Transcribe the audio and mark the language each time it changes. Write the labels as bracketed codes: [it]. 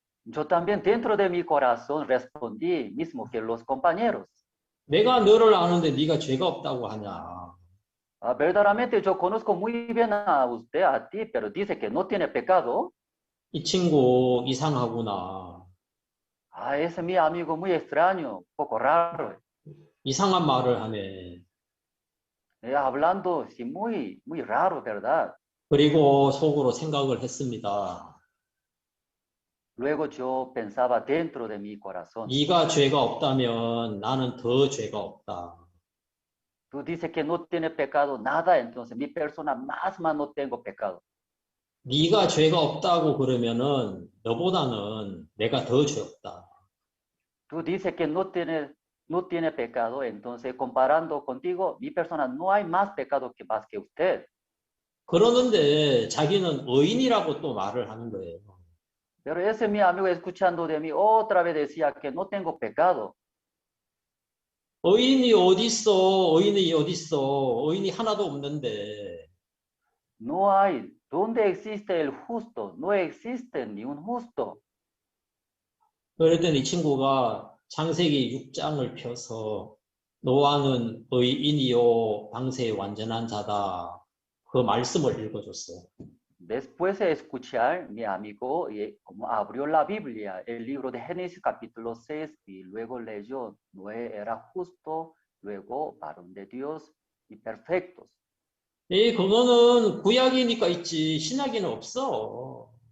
[es] Yo también dentro de mi corazón respondí mismo que los compañeros. [ko] 내가 너를 아는데 네가 죄가 없다고 하냐. [es] Verdaderamente yo conozco muy bien a usted, a ti, pero dice que no tiene pecado. [ko] 이 친구 이상하구나. [es] Ese es mi amigo muy extraño, un poco raro. [ko] 이상한 말을 하네. [es] Hablando, sí, muy raro, ¿verdad? [ko] 그리고 속으로 생각을 했습니다. [es] Luego yo pensaba dentro de mi corazón. [ko] 네가 죄가 없다면 나는 더 죄가 없다. [es] Tú dices que no tiene pecado nada, entonces mi persona más no tengo pecado. [ko] 네가 죄가 없다고 그러면은 너보다는 내가 더 죄 없다. [es] Tú dices que no tiene pecado, entonces comparando contigo, mi persona no hay más pecado que más que usted. [ko] 그러는데 자기는 의인이라고 또 말을 하는 거예요. [es] Pero ese mi amigo escuchando de mí otra vez decía que no tengo pecado. [ko] 의인이 어딨어? 의인이 어딨어? 의인이 하나도 없는데. [es] No hay. ¿Dónde existe el justo? No existe ni un justo. [ko] 그랬더니 이 친구가 창세기 6장을 펴서 노아는 의인이요 방세의 완전한 자다. 그 말씀을 읽어줬어요. [es] Después de escuchar, mi amigo como abrió la Biblia, el libro de Génesis capítulo 6, y luego leyó, Noé era justo, luego varón de Dios y perfectos. [ko] 그거는 구약이니까 있지 신약에는 없어.